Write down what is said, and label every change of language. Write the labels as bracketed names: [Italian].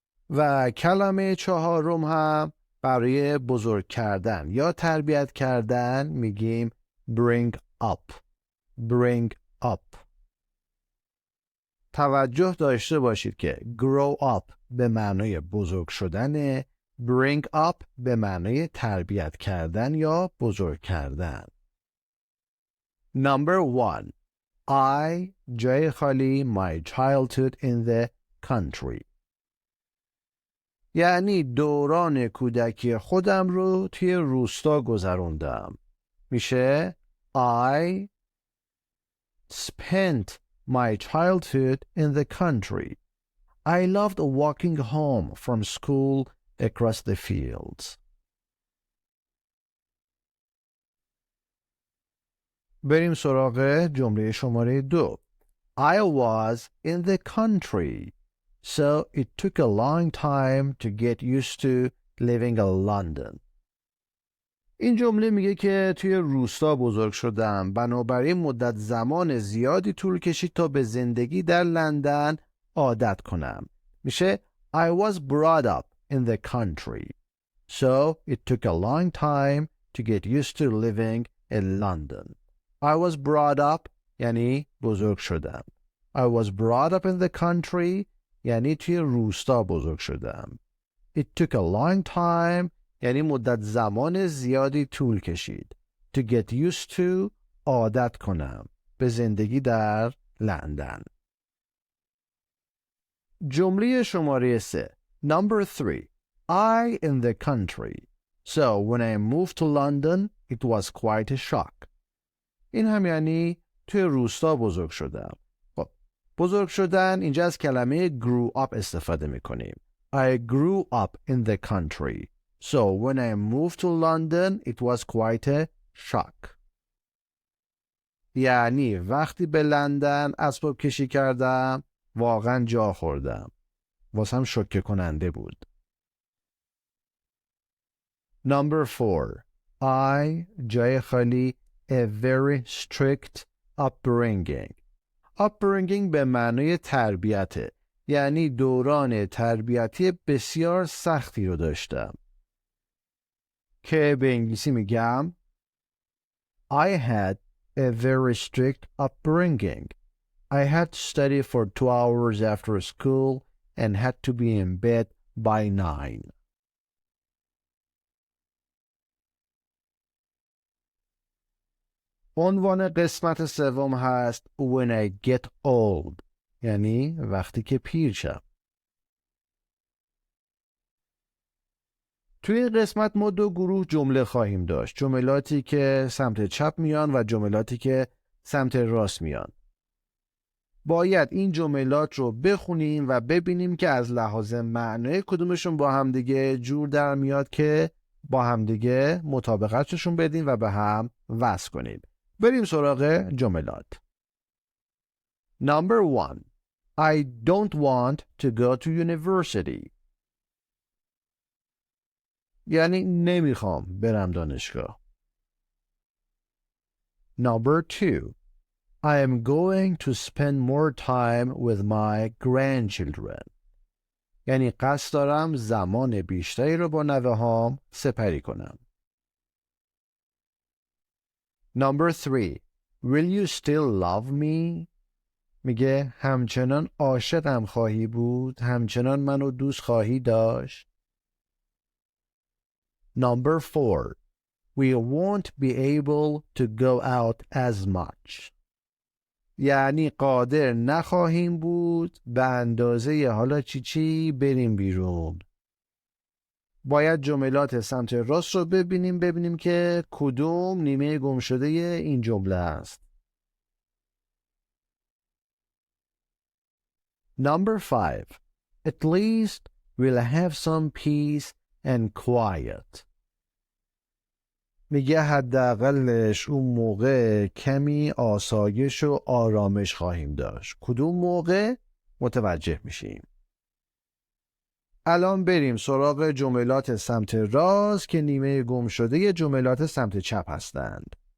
[Persian] و کلمه چهارم هم برای بزرگ کردن یا تربیت کردن میگیم bring up. [English] bring up. [Persian] توجه داشته باشید که grow up به معنای بزرگ شدن، bring up به معنای تربیت کردن یا بزرگ کردن. [English] Number 1. I [Persian] جای خالی [English] my childhood in the country. [Persian] یعنی دوران کودکی خودم رو توی روستا گذروندم. میشه [English] I spent my childhood in the country. I loved walking home from school across the fields. [Persian] بریم سراغ جمله شماره 2. [English] I was in the country, so it took a long time to get used to living in London. [Persian] این جمله میگه که توی روستا بزرگ شدم، بنابراین مدت زمان زیادی طول کشید تا به زندگی در لندن عادت کنم. میشه [English] I was brought up in the country, so it took a long time to get used to living in London. I was brought up [Persian] یعنی بزرگ شدم. [English] I was brought up in the country [Persian] یعنی توی روستا بزرگ شدم. [English] It took a long time [Persian] یعنی مدت زمان زیادی طول کشید. [English] To get used to [Persian] عادت کنم به زندگی در لندن. جمله شماره 3. [English] Number 3. I in the country. So when I moved to London it was quite a shock. [Persian] این هم یعنی توی روستا بزرگ شدم. خب بزرگ شدن اینجا از کلمه grew up استفاده میکنیم. [English] I grew up in the country. So when I moved to London it was quite a shock. [Persian] یعنی وقتی به لندن اسباب کشی کردم واقعا جا خوردم. واسم شوکه کننده بود. [English] Number 4. I [Persian] جای خالی [English] a very strict upbringing. [Persian] upbringing به معنای تربیته. یعنی دوران تربیتی بسیار سختی رو داشتم. که به انگلیسی میگم [English] I had a very strict upbringing. I had to study for 2 hours after school and had to be in bed by 9. [Persian] عنوان قسمت سوم هست [English] When I get old. [Persian] یعنی وقتی که پیر شم. توی این قسمت ما 2 گروه جمله خواهیم داشت. جملاتی که سمت چپ میان و جملاتی که سمت راست میان. باید این جملات رو بخونیم و ببینیم که از لحاظ معنی کدومشون با همدیگه جور در میاد که با همدیگه مطابقتشون بدیم و به هم وصل کنیم. بریم سراغ جملات. [English] Number 1. I don't want to go to university. [Persian] یعنی نمیخوام برم دانشگاه. [English] Number 2. I am going to spend more time with my grandchildren. [Persian] یعنی قصد دارم زمان بیشتری رو با نوه‌هام سپری کنم. [English] Number 3. Will you still love me? [Persian] میگه همچنان عاشقم خواهی بود، همچنان منو دوست خواهی داشت. [English] Number 4. We won't be able to go out as much. [Persian] یعنی قادر نخواهیم بود به اندازه حالا چی بریم بیرون. باید جملات سمت راست رو ببینیم که کدوم نیمه گم شده این جمله است. [English] Number 5. At least we'll have some peace and quiet. [Persian] میگه حداقلش اون موقع کمی آسایش و آرامش خواهیم داشت. کدوم موقع؟ متوجه میشیم. الان بریم سراغ جملات سمت راست که نیمه گم شده جملات سمت چپ هستند.